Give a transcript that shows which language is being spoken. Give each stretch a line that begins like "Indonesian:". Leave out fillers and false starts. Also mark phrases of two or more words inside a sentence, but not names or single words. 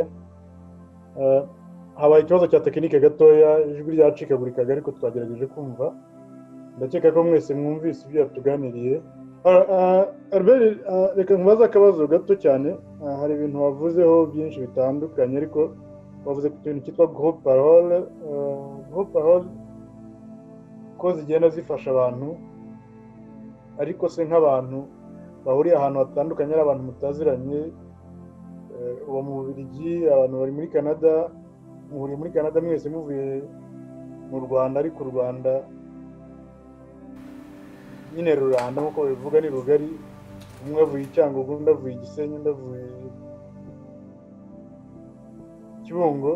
Kinyarwanda: Habaye ikibazo cya tekinike gatoya, ijwi ryacikagurikaga ariko twagerageje kumva. Ndakeka ko mwese mwumvise ibyo tuganiriye. Albert, reka nkubaze akabazo gato cyane. Hari ibintu wavuzeho byinshi bitandukanye ariko wavuze ku kintu cyitwa
French: groupe parole. Groupe parole
Kinyarwanda: ko zigenda zifasha abantu, ariko se nk'abantu bahuriye ahantu hatandukanye, ari abantu mutaziranye, uwo mu Bubiligi, abantu bari muri Canada, muhuriye muri Canada mwese muvuye mu Rwanda, ariko u Rwanda nyine ruranda nk'uko bivuga ni rugari, umwe avuye Cyangugu, undi avuye Gisenyi, undi avuye Kibungo.